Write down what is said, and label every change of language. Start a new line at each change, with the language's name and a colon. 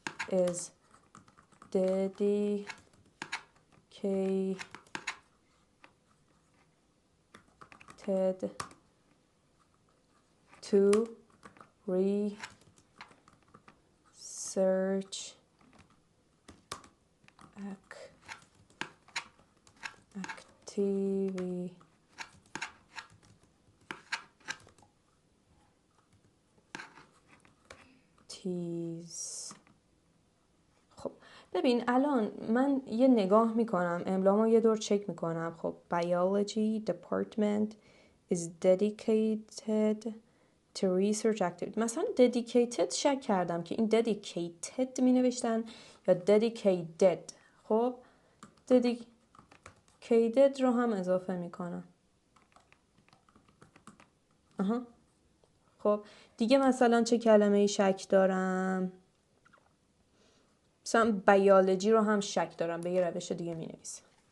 English: is dedicated to research activities.
Persian: خب ببین الان من یه نگاه میکنم املامو یه دور چک میکنم.
English: خب biology department is dedicated to research activity.
Persian: مثلا dedicated شک کردم که این dedicated می نوشتن یا dedicated. خب dedicated رو هم اضافه میکنم. خب دیگه مثلا چه کلمه ای شک دارم؟ مثلا بیولوژی رو هم شک دارم، به یه روش دیگه می نویسم.